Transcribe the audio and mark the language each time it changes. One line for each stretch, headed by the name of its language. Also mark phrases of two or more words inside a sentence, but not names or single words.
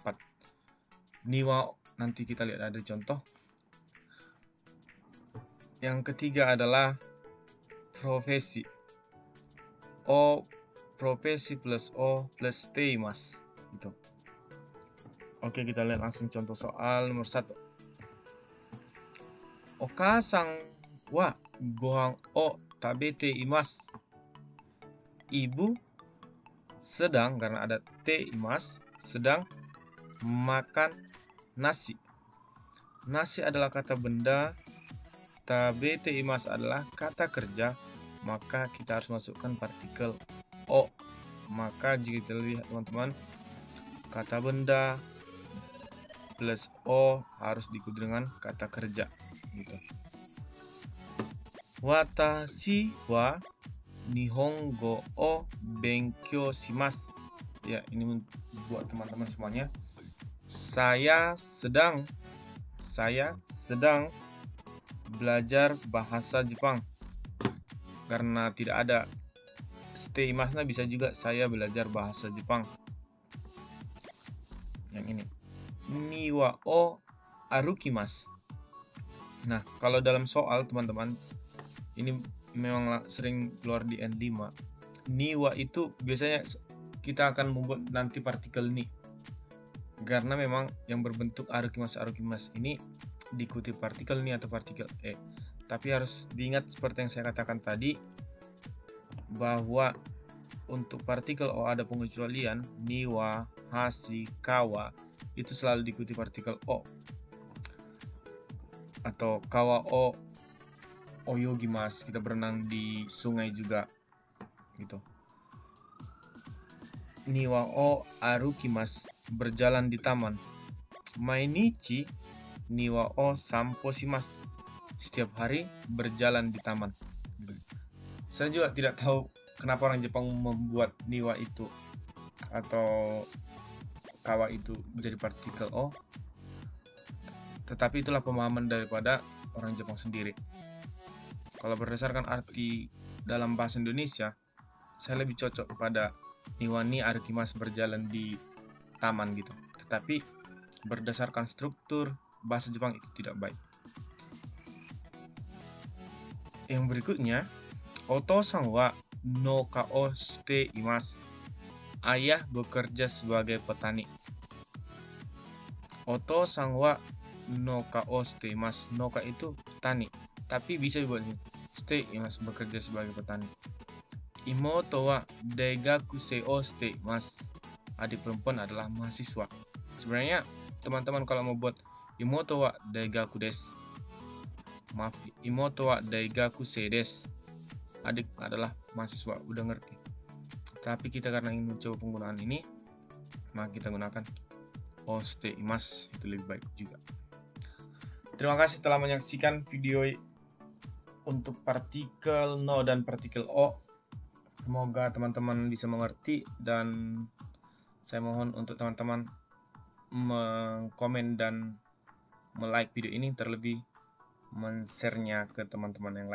Indonesian: Niwa, nanti kita lihat ada contoh. Yang ketiga adalah profesi. O profesi plus o plus teimas gitu. Oke, kita lihat langsung contoh soal nomor 1.
Japanese: Okasan wa gohan o tabete imasu.
Indonesian: Ibu sedang, karena ada
Japanese: te imas,
Indonesian: sedang makan nasi. Nasi adalah kata benda,
Japanese: tabete imas
Indonesian: adalah kata kerja, maka kita harus masukkan partikel o. Maka jika kita lihat teman-teman, kata benda plus o harus diikuti dengan kata kerja gitu.
Japanese: Watashi wa nihongo o benkyou shimasu.
Indonesian: Ya, ini buat teman-teman semuanya. Saya sedang belajar bahasa Jepang. Karena tidak ada steimasnya, bisa juga saya belajar bahasa Jepang. Yang ini.
Japanese: Niwa o arukimasu.
Indonesian: Nah, kalau dalam soal teman-teman, ini memang sering keluar di N5. Niwa itu biasanya kita akan membuat nanti partikel ni. Karena memang yang berbentuk arukimasu ini diikuti partikel ni atau partikel e. Tapi harus diingat seperti yang saya katakan tadi, bahwa untuk partikel o ada pengecualian.
Japanese: Niwa, hashi, kawa
Indonesian: itu selalu diikuti partikel o. Atau
Japanese: kawa o oyogimasu,
Indonesian: kita berenang di sungai juga gitu.
Japanese: Niwa o arukimasu,
Indonesian: berjalan di taman.
Japanese: Mainichi niwa o sanpo shimasu,
Indonesian: setiap hari berjalan di taman. Saya juga tidak tahu kenapa orang Jepang membuat niwa itu atau kawa itu menjadi partikel o, tetapi itulah pemahaman daripada orang Jepang sendiri. Kalau berdasarkan arti dalam bahasa Indonesia, saya lebih cocok kepada
Japanese: niwa ni arukimasu,
Indonesian: berjalan di taman gitu. Tetapi berdasarkan struktur bahasa Jepang itu tidak baik. Yang berikutnya,
Japanese: otosan wa no kao shite imasu.
Indonesian: Ayah bekerja sebagai petani.
Japanese: Oto-san wa noka o shite imasu.
Indonesian: Noka itu petani, tapi bisa dibuat ini.
Japanese: Shite imasu,
Indonesian: bekerja sebagai petani.
Japanese: Imoto wa daigakusei o shite imasu.
Indonesian: Adik perempuan adalah mahasiswa. Sebenarnya teman-teman kalau mau buat
Japanese: imoto wa daigaku desu. Maaf, imoto wa daigakusei desu.
Indonesian: Adik adalah mahasiswa, udah ngerti. Tapi kita karena ingin mencoba penggunaan ini, maka kita gunakan
Japanese: o shite imasu,
Indonesian: itu lebih baik juga. Terima kasih telah menyaksikan video untuk partikel no dan partikel o. Semoga teman-teman bisa mengerti, dan saya mohon untuk teman-teman mengkomen dan like video ini, terlebih men-share-nya ke teman-teman yang lain.